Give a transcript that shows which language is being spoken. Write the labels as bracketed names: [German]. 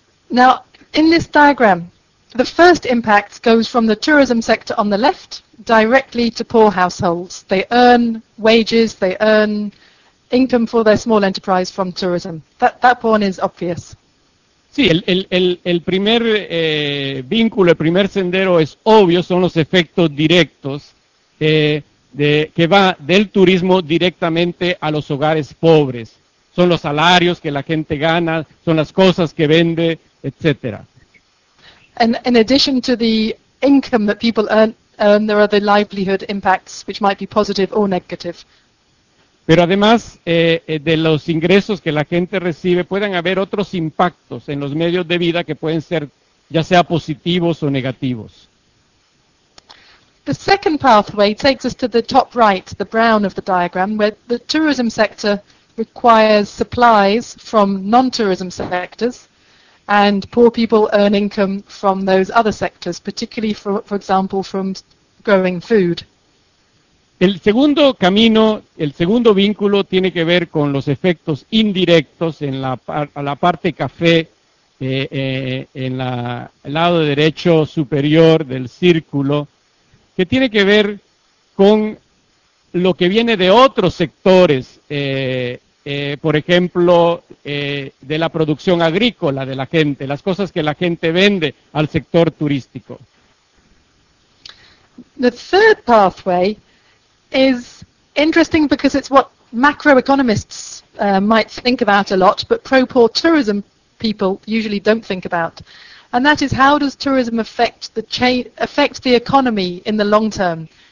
[English] Now, in this diagram, the first impact goes from the tourism sector on the left directly to poor households. They earn wages, they earn income for their small enterprise from tourism. That point is obvious. [Spanish] Sí, el primer vínculo, el primer sendero es obvio, son los efectos directos que va del turismo directamente a los hogares pobres. Son los salarios que la gente gana, son las cosas que vende, etcétera. [English] And in addition to the income that people earn, There are the livelihood impacts, which might be positive or negative. [Spanish] Pero además de los ingresos que la gente recibe, pueden haber otros impactos en los medios de vida que pueden ser ya sea positivos o negativos. [English] The second pathway takes us to the top right, the brown of the diagram, where the tourism sector requires supplies from non-tourism sectors and poor people earn income from those other sectors, particularly, for example, from growing food. [Spanish] El segundo camino, el segundo vínculo tiene que ver con los efectos indirectos en la parte café, en el lado derecho superior del círculo, que tiene que ver con lo que viene de otros sectores, por ejemplo, de la producción agrícola de la gente, las cosas que la gente vende al sector turístico. [English] The third pathway is interesting because it's what macroeconomists might think about a lot, but pro-poor tourism people usually don't think about. And that is, how does tourism affect the economy in the long term?